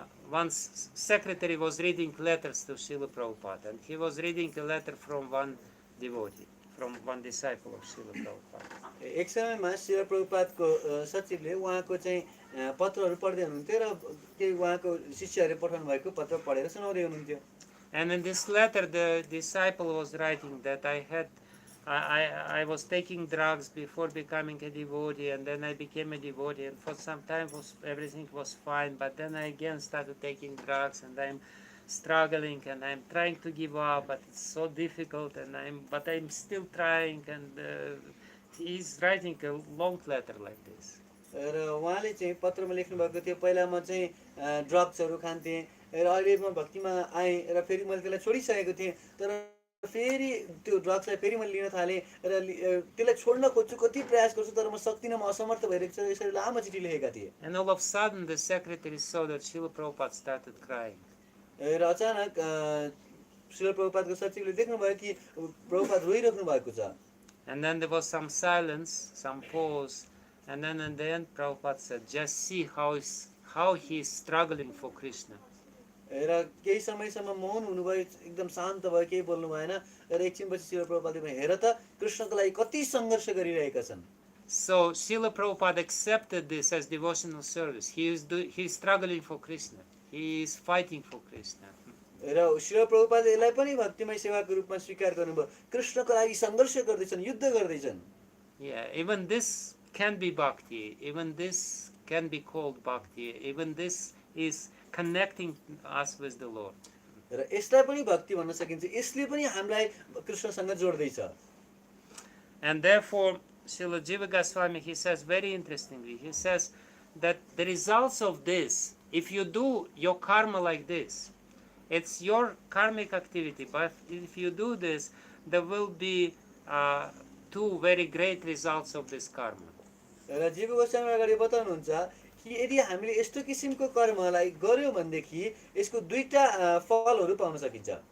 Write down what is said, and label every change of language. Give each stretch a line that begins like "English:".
English: Once secretary was reading letters to Srila Prabhupada, and he was reading a letter from one devotee, from one disciple of Srila Prabhupada.
Nepali: एक समयमा श्रील प्रभुपादको सचिवले उहाँको चाहिँ पत्रहरू पढ्दै हुनुहुन्थ्यो र केही उहाँको शिष्यहरूले पठाउनु भएको पत्र पढेर सुनाउँदै हुनुहुन्थ्यो।
English: And in this letter, the disciple was writing that I was taking drugs before becoming a devotee, and then I became a devotee, and for some time everything was fine, but then I again started taking drugs, and I'm struggling, and I'm trying to give up, but it's so difficult, and I'm still trying, and he's writing a long letter like this.
Nepali: र उहाँले चाहिँ पत्रमा लेख्नुभएको थियो, पहिला म चाहिँ ड्रग्सहरू खान्थेँ र अहिले म भक्तिमा आएँ र फेरि मैले त्यसलाई छोडिसकेको थिएँ, तर फेरि त्यो ड्रग्सलाई फेरि मैले लिन थालेँ र त्यसलाई छोड्न खोज्छु, कति प्रयास गर्छु, तर म सक्दिनँ, म असमर्थ भइरहेको छु। यसरी लामो चिठी लेखेका थिए।
English: And all of a sudden the secretary saw that Srila Prabhupada started crying.
Nepali: र अचानक श्रील प्रभुपादको सचिवले देख्नुभयो कि प्रभुपाद रोइराख्नु भएको छ।
English: And then there was some silence, some pause, and then in the end Prabhupada said, just see how he's struggling for Krishna.
Nepali: र केही समयसम्म मौन हुनुभयो, एकदम शान्त भयो, केही बोल्नु भएन र एकछिनपछि श्रील प्रभुपादले हेर त कृष्णको लागि कति सङ्घर्ष गरिरहेका छन्।
English: So Srila Prabhupada accepted this as devotional service. He's struggling for Krishna. He is fighting for Krishna.
Nepali: र श्रील प्रभुपादले यसलाई पनि भक्तिमय सेवाको रूपमा स्वीकार गर्नुभयो, कृष्णको लागि सङ्घर्ष गर्दैछन्, युद्ध गर्दैछन्।
English: Yeah, even this can be bhakti. Even this can be called bhakti. Even this is connecting us with the Lord.
Nepali: र यसलाई पनि भक्ति भन्न सकिन्छ, यसले पनि हामीलाई कृष्णसँग जोड्दैछ।
English: And therefore, Srila Jiva Goswami, he says very interestingly, he says that the results of this, if you do your karma like this, it's your karmic activity, but if you do this, there will be two very great results of this karma.
Nepali: र जीव गोस्वामी अगाडि बताउनुहुन्छ कि यदि हामीले यस्तो किसिमको कर्मलाई गर्यो भनेदेखि यसको दुईटा फलहरू पाउन सकिन्छ।